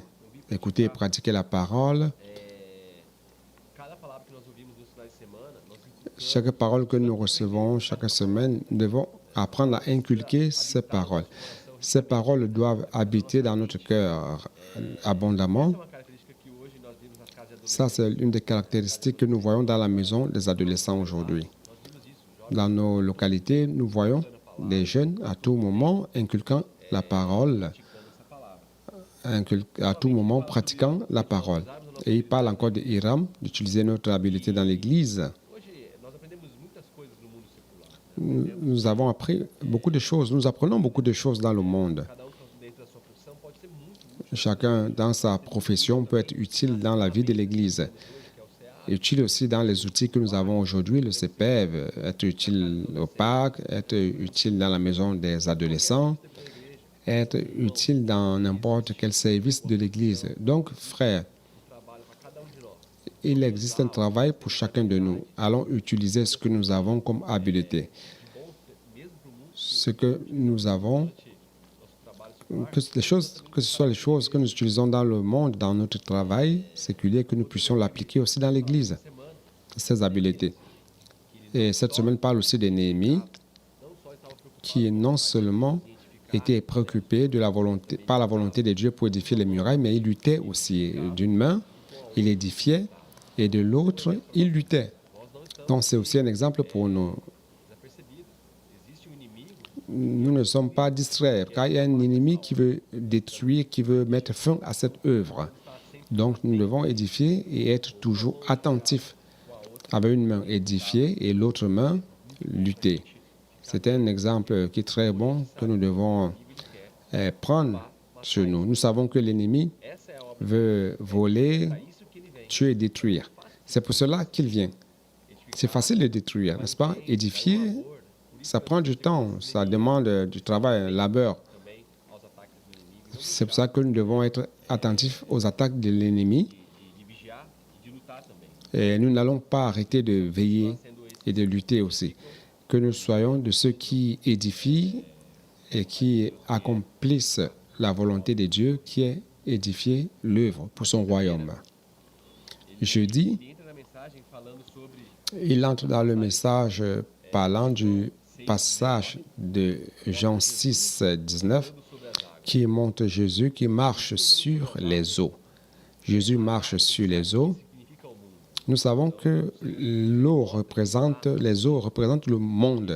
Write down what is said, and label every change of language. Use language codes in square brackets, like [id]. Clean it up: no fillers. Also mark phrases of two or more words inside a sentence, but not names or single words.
[fr] Écouter et pratiquer la parole. [pt] Cada palavra que nós ouvimos nos finais de semana, nós inculcamos [fr] Chaque parole que nous recevons chaque semaine, nous devons apprendre à inculquer ces paroles. Ces paroles doivent habiter dans notre cœur abondamment. [pt] uma característica que hoje nós vimos nas casas de adolescentes. [fr] Ça, c'est une des caractéristiques que nous voyons dans la maison des adolescents aujourd'hui. Dans nos localités, nous voyons des jeunes à tout moment inculquant la parole, à tout moment pratiquant la parole. Et il parle encore de Hiram, d'utiliser notre habileté dans l'Église. [pt] Hoje nós aprendemos muitas coisas no mundo secular. [fr] Nous avons appris beaucoup de choses. Nous apprenons beaucoup de choses dans le monde. [pt] Cada dentro da sua profissão pode ser muito útil. [fr] Chacun dans sa profession peut être utile dans la vie de l'Église. Utile aussi dans les outils que nous avons aujourd'hui, le CPEV, être utile au parc, être utile dans la maison des adolescents, être utile dans n'importe quel service de l'Église. Donc, frères, [pt] Trabalho para cada de nós. [fr] il existe un travail pour chacun de nous. Allons utiliser ce que nous avons comme habileté. [pt] Mesmo para o mundo, [fr] Ce que nous avons, [pt] nosso trabalho [fr] que ce soit les choses que nous utilisons dans le monde, dans notre travail séculier, que nous puissions l'appliquer aussi dans l'Église, ces habiletés. Et cette semaine parle aussi de Néhémie, [pt] não só estava preocupado [fr] qui non seulement était préoccupé par la volonté de Dieu pour édifier les murailles, mais il luttait aussi. D'une main, il édifiait, et de l'autre, il luttait. Donc, c'est aussi un exemple pour nous. [pt] desapercebido. Existe inimigo [fr] Nous ne sommes pas distraits, car il y a un ennemi qui veut détruire, qui veut mettre fin à cette œuvre. Donc, nous devons édifier et être toujours attentifs. Avec une main édifier et l'autre main lutter. C'est un exemple qui est très bon que nous devons prendre sur nous. Nous savons que l'ennemi [pt] essa é a obra. [fr] veut voler, [pt] Isso que ele vem. [fr] tuer et détruire. C'est pour cela qu'il vient. C'est facile de détruire, n'est-ce pas? Édifier, ça prend du temps, ça demande du travail, un labeur. [pt] Também aos ataques do inimigo [fr] C'est pour ça que nous devons être attentifs aux attaques de l'ennemi [pt] de vigiar e de lutar também. [fr] et nous n'allons pas arrêter de veiller [pt] Sendo esse [fr] et de lutter aussi. Que nous soyons de ceux qui édifient et qui accomplissent la volonté de Dieu qui est édifier l'œuvre pour son royaume. Jeudi, [pt] ele entra na mensagem falando sobre [fr] il entre dans le message parlant du passage de Jean 6, 19, [pt] sobre as águas. [fr] qui montre Jésus qui marche sur les eaux. Jésus marche sur les eaux. [pt] Significa o mundo. [fr] Nous savons que les eaux représentent le monde.